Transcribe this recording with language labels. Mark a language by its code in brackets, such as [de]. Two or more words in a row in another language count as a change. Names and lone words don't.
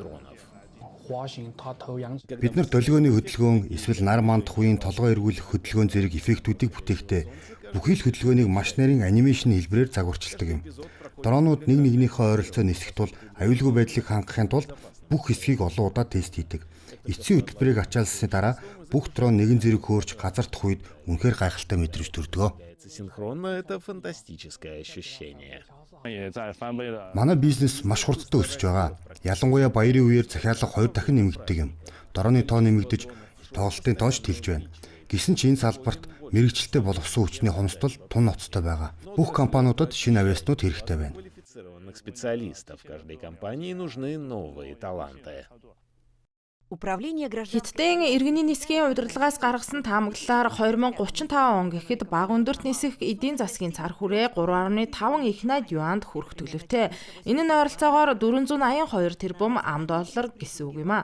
[mn] Бид нар долгионы хөдөлгөөн, эсвэл нар мандах үеийн толгой эргүүлэх хөдөлгөөн зэрэг эффектүүдийг бүтээхдээ бүхий л хөдөлгөөнийг маш нарийн анимашн хэлбэрээр загварчилдаг юм. Дронууд нэг нэгнийхээ ойролцоо нисэх тул аюулгүй байдлыг хангахын тулд бүх хэсгийг олон удаа тест хийдэг. Эцсийн хөтөлбөрийг ачаалсны дараа бүх дрон нэгэн зэрэг хөөрч газардах үед үнэхээр гайхалтай мэдрэмж төрдөг. [ru] Синхронно это фантастическое ощущение. [mn] Манай бизнес маш хурдтай өсөж байгаа. Ялангуяа баярын үеэр захиалга 2 дахин нэмэгддэг юм. Дроны тоо нэмэгдэж, тоглолтын тооч тэлж байна. Гэсэн ч энэ салбарт мэргэжилтэд боловсон хүчний хомсдол тун ноцтой байгаа. Бүх компаниудад шинэ авиаснууд хэрэгтэй байна. [ru] Специалистов каждой компании нужны новые таланты. [mn] Хятадын иргэний нисгийн удирдлагаас гаргасан таамаглалаар 2035 он гэхэд бага өндөрт нисэх эдийн засгийн цар хүрээ 3.5 их найд юанд хүрэх төлөвтэй. Энэ нь ойролцоогоор 482 тэрбум $. Гэсэн үг юм а.